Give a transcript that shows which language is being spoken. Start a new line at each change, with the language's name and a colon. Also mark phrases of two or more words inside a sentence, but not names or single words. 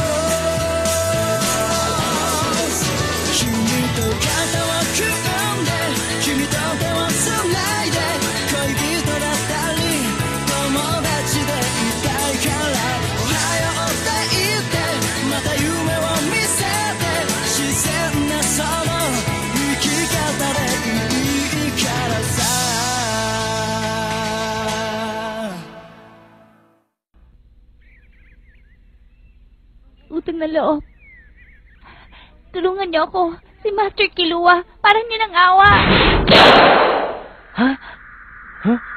Japanese: 君と肩を組んで君と手をつないで恋人だったり友達でいたいからおはようって言ってまた夢を見せて自然なその生き方でいいからさ
Filipino: Utang na loob. Tulungan niyo ako. Si Master Killua. Parang niya ng awa. Ha? Ha?